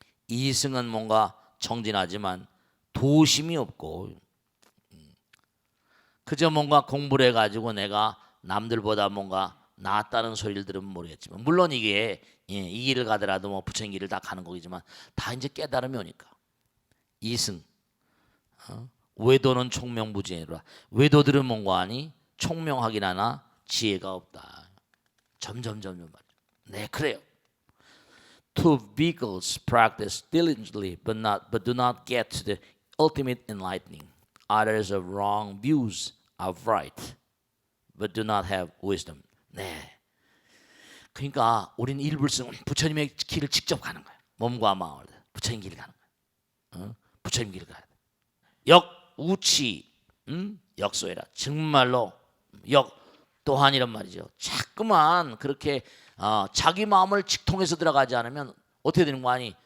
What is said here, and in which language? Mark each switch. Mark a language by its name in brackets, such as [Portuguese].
[Korean] 2승은 뭔가 정진하지만 도심이 없고 그저 뭔가 공부를 해가지고 내가 남들보다 뭔가 낫다는 소리를 들으면 모르겠지만 물론 이게 이 길을 가더라도 뭐 부처님 길을 다 가는 거지만 다 이제 깨달음이 오니까 2승 외도는 총명부지니라. 외도들은 뭔가 하니 총명하긴 하나 지혜가 없다. 점점 말이야. 그래요. [English] Two vehicles practice diligently but do not get to the ultimate enlightening. Others have wrong views of right but do not have wisdom. [Korean] 그러니까 우리는 일불승 부처님의 길을 직접 가는 거야. 몸과 마음을 부처님 길을 가는 거야. 부처님 길을 가야 돼. 역우치 역소해라. 정말로 역 또한 이런 말이죠. 자꾸만 그렇게 자기 마음을 직통해서 들어가지 않으면 어떻게 되는 거 아니?